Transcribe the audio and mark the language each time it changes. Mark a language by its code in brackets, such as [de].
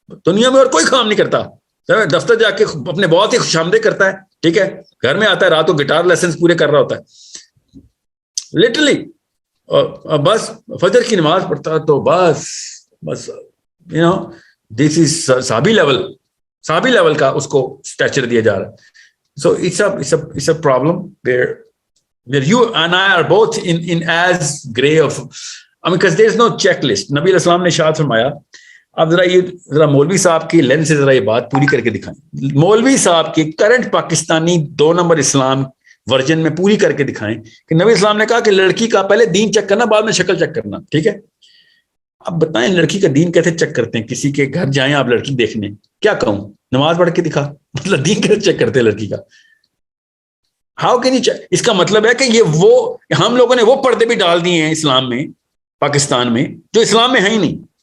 [ur] دنیا میں اور کوئی کام نہیں کرتا. دفتر جا کے اپنے بہت ہی خوش آمدید کرتا ہے, ٹھیک ہے, گھر میں آتا ہے رات کو گٹار لیسنس پورے کر رہا ہوتا ہے لٹرلی, بس فجر کی نماز پڑھتا ہے تو بس [en] you know this is [ur] صحابی لیول کا اس کو اسٹیچر دیا جا رہا ہے. [en] So it's a problem where you and I are both in as gray of, I mean, because there is no checklist. [ur] نبی علیہ السلام نے ارشاد فرمایا. اب ذرا مولوی صاحب کی لینس سے ذرا یہ بات پوری کر کے دکھائیں. مولوی صاحب کی کرنٹ پاکستانی 2 نمبر اسلام ورژن میں پوری کر کے دکھائیں کہ نبی اسلام نے کہا کہ لڑکی کا پہلے دین چیک کرنا, بعد میں شکل چیک کرنا, ٹھیک ہے. اب بتائیں لڑکی کا دین کیسے چیک کرتے ہیں؟ کسی کے گھر جائیں آپ لڑکی دیکھنے, کیا کہوں, نماز پڑھ کے دکھا, مطلب دین کیسے چیک کرتے ہیں لڑکی کا؟ How can you check? اس کا مطلب ہے کہ یہ وہ ہم لوگوں نے وہ پردے بھی ڈال دیے ہیں اسلام میں, پاکستان میں, جو اسلام میں ہے ہی نہیں.